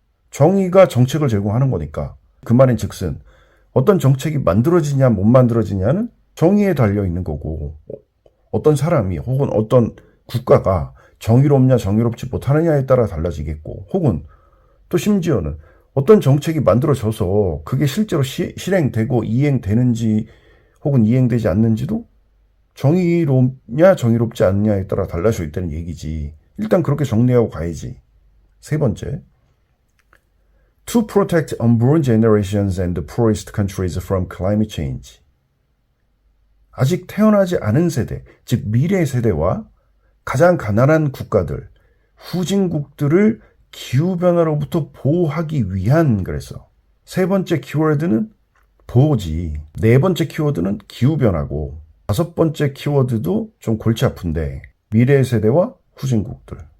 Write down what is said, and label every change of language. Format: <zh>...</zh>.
<ko>정의가 정책을 제공하는 거니까. 그 말인 즉슨 어떤 정책이 만들어지냐 못 만들어지냐는 정의에 달려 있는 거고, 어떤 사람이 혹은 어떤 국가가 정의롭냐 정의롭지 못하느냐에 따라 달라지겠고, 혹은 또 심지어는 어떤 정책이 만들어져서 그게 실제로 실행되고 이행되는지 혹은 이행되지 않는지도 정의롭냐 정의롭지 않느냐에 따라 달라져 있다는 얘기지. 일단 그렇게 정리하고 가야지. 세 번째,</ko> <en>to protect unborn generations and the poorest countries from climate change.</en> <ko>아직 태어나지 않은 세대, 즉 미래 세대와 가장 가난한 국가들, 후진국들을 기후변화로부터 보호하기 위한, 그래서 세 번째 키워드는 보호지, 네 번째 키워드는 기후변화고, 다섯 번째 키워드도 좀 골치 아픈데 미래 세대와 후진국들.</ko>